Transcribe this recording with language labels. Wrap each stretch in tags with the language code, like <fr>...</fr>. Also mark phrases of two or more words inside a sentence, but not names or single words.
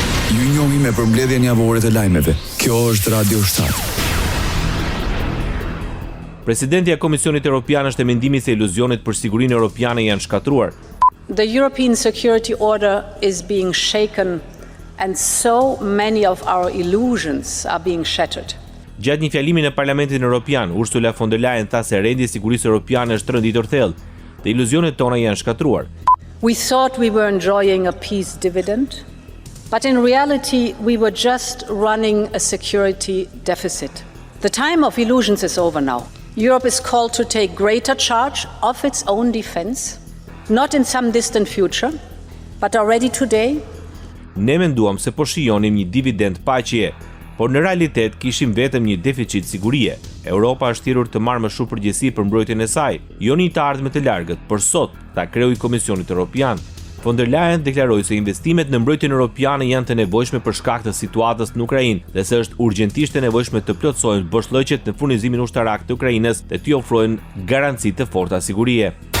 <sq>Ju njohim me përmbledhjen javore të lajmeve. Kjo është Radio 7. Presidenti e Komisionit Evropian është e mendimit se iluzionet për sigurinë europiane janë shkatruar.</sq> <en>The European security order is being shaken and so many of our illusions are being shattered.</en> <sq>Gjatë një fjalimi në Parlamentin Evropian, Ursula von der Leyen tha se rendi i sigurisë europiane është rënditur thellë dhe iluzionet tona janë shkatruar.</sq> <en>We thought we were enjoying a peace dividend, but in reality we were just running a security deficit. The time of illusions is over now. Europe is called to take greater charge of its own defense, not in some distant future, but already today.</en> <sq>Ne menduam se po shijonim një dividend paqeje, por në realitet kishim vetëm një deficit sigurie. Europa është thirrur të marrë më shumë përgjegjësi për mbrojtjen e saj, jo në të ardhmet të largët, por sot, ta kreu i Komisionit Evropian. Von der Leyen deklaroi se investimet në mbrojtjen europiane janë të nevojshme për shkak të situatës në Ukrainë dhe se është urgjentisht e nevojshme të plotësohen boshllëqet në furnizimin ushtarak të Ukrainës dhe t'i ofrojnë garanci të forta sigurie.</sq>